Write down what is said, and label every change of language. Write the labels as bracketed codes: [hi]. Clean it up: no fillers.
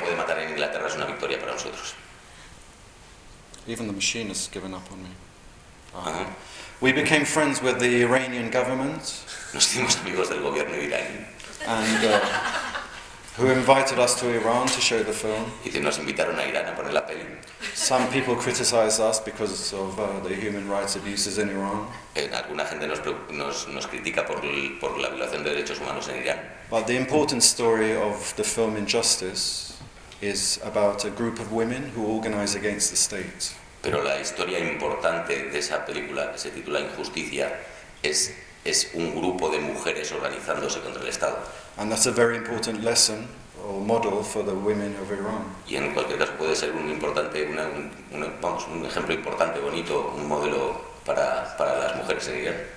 [es] puede matar en Inglaterra es una victoria para nosotros. [en] Even the machine has given up on me. We became friends with the Iranian government. [es] Nos hicimos amigos del gobierno iraní. [en] And who invited us to Iran to show the film. [es] Y nos invitaron a Irán a poner la peli. [en] Some people criticize us because of the human rights abuses in Iran. [es] Alguna gente nos critica por la violación de derechos humanos en Irán. [en] But the important story of the film Injustice is about a group of women who organize against the state. [es] Pero la historia importante de esa película, que se titula Injusticia, es un grupo de mujeres organizándose contra el Estado. [en] And that's a very important lesson or model for the women of Iran. [es] Y en cualquier caso puede ser un ejemplo importante, bonito, un modelo para las mujeres en Irán.